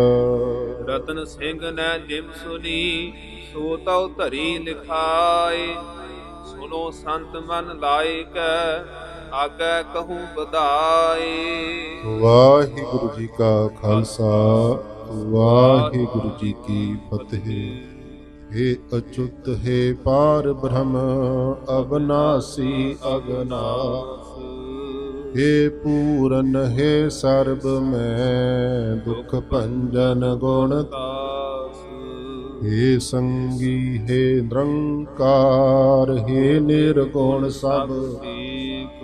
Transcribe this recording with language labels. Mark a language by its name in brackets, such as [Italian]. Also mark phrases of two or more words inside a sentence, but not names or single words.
[Punjabi] ਰਤਨ ਸਿੰਘ ਨੇ ਜਿਮ ਸੁਨੀ, ਸੋ ਤਉ ਧਰੀ ਲਿਖਾਏ। ਸੁਨੋ ਸੰਤ ਮਨ ਲਾਇਕ, ਆਗੇ ਕਹੂੰ ਵਧਾਏ। ਵਾਹਿਗੁਰੂ ਜੀ ਕਾ ਖਾਲਸਾ, ਵਾਹਿਗੁਰੂ ਜੀ ਕੀ ਫਤਿਹ। ਹੇ ਅੱਚੁਤ ਹੇ ਪਾਰ ਬ੍ਰਹਮ ਅਵਿਨਾਸ਼ੀ ਅਵਿਨਾਸ਼, ਹੇ ਪੂਰਨ ਹੇ ਸਰਬ ਮੇਂ ਦੁਖ ਭੰਜਨ ਗੁਣ ਦਾਸ। ਹੇ ਸੰਗੀ ਹੇ ਨਿਰੰਕਾਰ, ਹੇ ਨਿਰਗੁਣ ਸਭ ਏਕ।